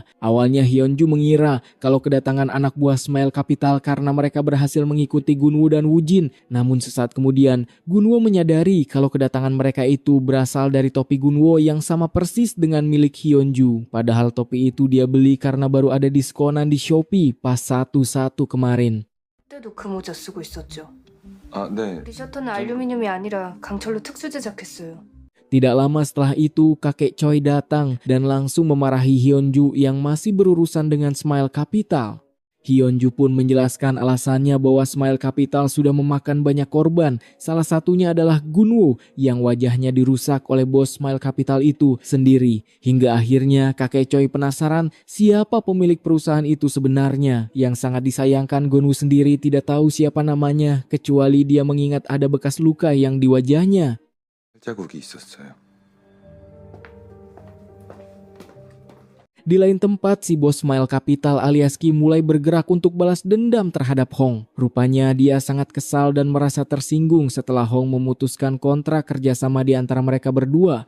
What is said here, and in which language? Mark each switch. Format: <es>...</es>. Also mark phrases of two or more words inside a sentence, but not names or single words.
<id>Awalnya Hyunju mengira kalau kedatangan anak buah Smile Capital karena mereka berhasil mengikuti Gunwo dan Woo-jin. Namun sesaat kemudian, Gunwo menyadari kalau kedatangan mereka itu berasal dari topi Gunwo yang sama persis dengan milik Hyunju. Padahal topi itu dia beli karena baru ada diskonan di Shopee pas 1/1 kemarin.</id> <ko>그때도 그 모자 쓰고 있었죠. 아, 네. 리셔터는 알루미늄이 아니라 강철로 특수 제작했어요.</ko> <id>Tidak lama setelah itu, kakek Choi datang dan langsung memarahi Hyunju yang masih berurusan dengan Smile Capital. Hyunju pun menjelaskan alasannya bahwa Smile Capital sudah memakan banyak korban. Salah satunya adalah Gunwo yang wajahnya dirusak oleh bos Smile Capital itu sendiri. Hingga akhirnya kakek Choi penasaran siapa pemilik perusahaan itu sebenarnya. Yang sangat disayangkan Gunwo sendiri tidak tahu siapa namanya kecuali dia mengingat ada bekas luka yang di wajahnya.</id> <ko>자국이 있었어요.</ko> <id>Di lain tempat, si bos Smile Capital alias Kim mulai bergerak untuk balas dendam terhadap Hong. Rupanya dia sangat kesal dan merasa tersinggung setelah Hong memutuskan kontrak kerjasama di antara mereka berdua.</id>